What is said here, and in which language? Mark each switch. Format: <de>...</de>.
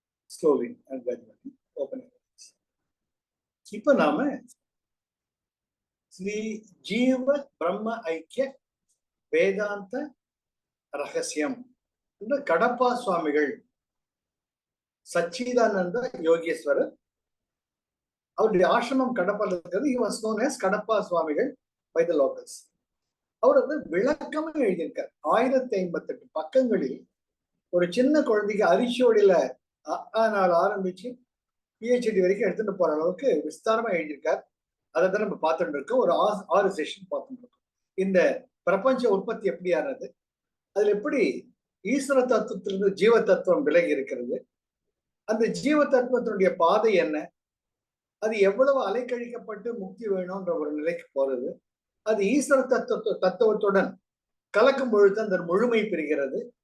<en>Slowly and gradually open your eyes.</en> <ta>இப்ப நாம ஸ்ரீ ஜீவ பிரம்ம ஐக்கிய வேதாந்த ரகசியம் என்று கடப்பா சுவாமிகள் சச்சிதானந்த யோகேஸ்வரர் அவருடைய ஆசிரமம் கடப்பால இருக்கிறது.</ta> <en>he was known as Kadapa சுவாமிகள் by the locals.</en> <ta>அவர் வந்து விளக்கமா எழுதியிருக்கார். 1058 பக்கங்களில் ஒரு சின்ன குழந்தைக்கு அரிசியோடியில ஆரம்பிச்சு பிஹெச்டி வரைக்கும் எடுத்துட்டு போற அளவுக்கு விஸ்தாரமா எழுதியிருக்கார். அதை தான் நம்ம பார்த்துட்டு இருக்கோம். ஒரு 6 செஷன் பார்த்துட்டு இருக்கோம். இந்த பிரபஞ்ச உற்பத்தி எப்படி ஆனது, அதுல எப்படி ஈஸ்வர தத்துவத்திலிருந்து ஜீவ தத்துவம் விலகி இருக்கிறது, அந்த ஜீவ தத்துவத்தினுடைய பாதை என்ன, அது எவ்வளவு அலைக்கழிக்கப்பட்டு முக்தி வேணும்ன்ற ஒரு நிலைக்கு போறது, அது ஈஸ்வர தத்துவத்துடன் கலக்கும் பொழுது அந்த முழுமை பெறுகிறது.</ta>